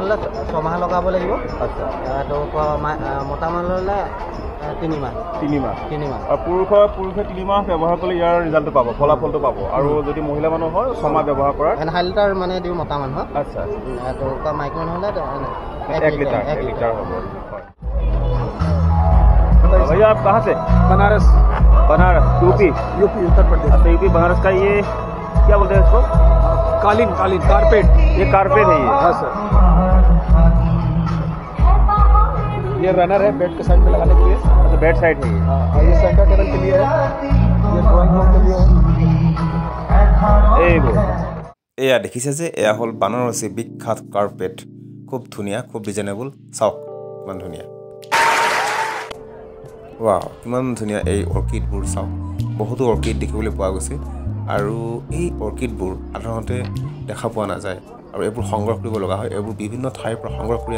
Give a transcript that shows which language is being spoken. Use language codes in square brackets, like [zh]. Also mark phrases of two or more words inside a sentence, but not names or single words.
[as] হ'লে 6 মাহ লগাব লাগিব আচ্ছা তো মতা মানুহ হ'লে 3 মাহ আৰু পুৰুষে 3 মাহ ব্যৱহাৰ কৰিলে ইয়াৰ ৰিজাল্টটো পাব ফলাফলটো পাব আৰু যদি মহিলা মানুহ হয় 6 মাহ ব্যৱহাৰ কৰা আধা লিটাৰ মানে দিওঁ মতা মানুহক আচ্ছা তো মাইকী মানুহ হ'লে 1 লিটাৰ হ'ব [hi] भैया आप कहाँ से बनारस यूपी उत्तर प्रदेश अच्छा यूपी बनारस का ये क्या बोलते हैं इसको कालीन कारपेट ये कारपेट है ये हाँ सर ये रनर है बेड के साइड पे लगाने के लिए अच्छा बेड साइड है ये ये सेंटर टेबल के लिए है ये ड्राइंग रूम के लिए है [as] এয়া দেখিছে যে এয়া হ'ল বানাৰসী বিখ্যাত কাৰ্পেট খুব ধুনীয়া খুব ৰিজনেবল চাওক কিমান ধুনীয়া ৱাও কিমান ধুনীয়া এই অৰ্কিডবোৰ চাওক বহুতো অৰ্কিড দেখিবলৈ পোৱা গৈছে আৰু এই অৰ্কিডবোৰ সাধাৰণতে দেখা পোৱা নাযায় আৰু এইবোৰ সংগ্ৰহ কৰিব লগা হয় এইবোৰ বিভিন্ন ঠাইৰ পৰা সংগ্ৰহ কৰি